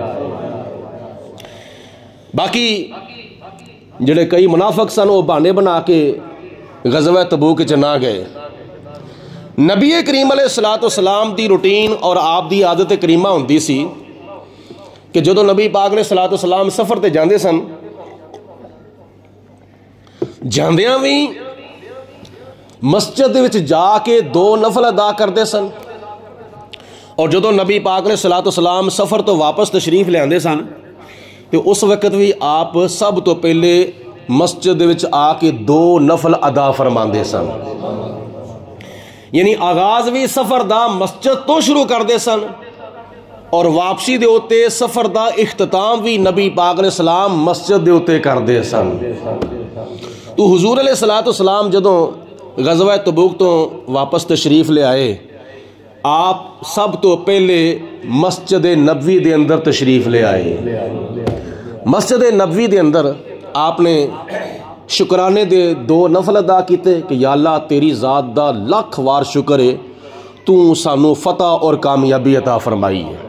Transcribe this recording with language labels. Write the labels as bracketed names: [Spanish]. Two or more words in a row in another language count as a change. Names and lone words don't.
[Punjabi] باقی جڑے کئی منافق سن وہ بہانے بنا کے غزوہ تبوک وچ نہ گئے. نبی کریم [Arabic] علیہ الصلوۃ والسلام [Punjabi] دی روٹین اور آپ دی عادت کریمہ ہوندی سی کہ جدوں نبی پاک [Arabic] علیہ الصلوۃ والسلام [Punjabi] سفر تے جاندے سن, جاندیاں بھی مسجد وچ جا کے 2 نفل ادا کرتے سن. اور جدوں نبی پاک [Arabic] علیہ الصلوۃ والسلام [Punjabi] سفر تو واپس تشریف لے آندے سن تو اس وقت بھی آپ سب تو پہلے مسجد وچ آ کے 2 نفل ادا فرماندے سن. یعنی آغاز بھی سفر دا مسجد تو شروع کردے سن اور واپسی دے اوتے سفر دا اختتام بھی نبی پاک [Arabic] علیہ السلام [Punjabi] مسجد دے اوتے کردے سن. تو حضور [Arabic] علیہ الصلوۃ والسلام [Punjabi] جدوں غزوہ تبوک تو واپس تشریف لے آئے, آپ سب تو پہلے مسجد نبوی دے اندر تشریف لے آئے. مسجد نبوی دے اندر آپ نے شکرانے دے 2 نفل ادا کیتے کہ یا اللہ تیری ذات دا لاکھ وار شکر ہے, تو سانو فتح اور کامیابی عطا فرمائی ہے.